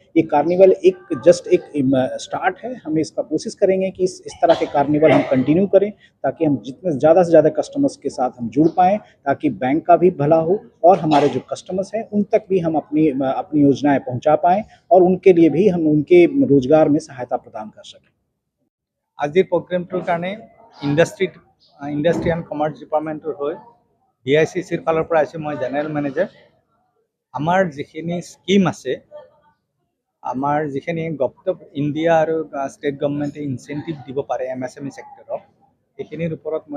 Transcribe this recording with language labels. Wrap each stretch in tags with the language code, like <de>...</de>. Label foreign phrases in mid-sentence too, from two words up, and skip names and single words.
<hi>ये कार्निवल जस्ट एक स्टार्ट है। हम इसका कोशिश करेंगे कि इस तरह के कार्निवल हम कंटिन्यू करें, ताकि हम जितने ज़्यादा से ज़्यादा कस्टमर्स के साथ हम जुड़ पाएँ, ताकि बैंक का भी भला हो और हमारे जो कस्टमर्स हैं उन तक भी हम अपनी योजनाएं पहुंचा पाएँ और उनके लिए भी हम उनके रोजगार में सहायता प्रदान कर सकें।</hi> <as>আজিৰ প্ৰগ্ৰেমটোৰ কাৰণে ইণ্ডাষ্ট্ৰি এণ্ড কমাৰ্চ ডিপাৰ্টমেণ্টৰ হৈ DICCৰ ফালৰ পৰা আহিছোঁ। মই</as> <en>general manager.</en> <as>আমাৰ যিখিনি স্কিম আছে আমাৰ যিখিনি গভৰ্ণমেণ্ট অফ ইণ্ডিয়া আৰু</as> <en>state government</en> <as>ইনচেণ্টিভ দিব পাৰে MSME ছেক্টৰক সেইখিনিৰ ওপৰত মই</as>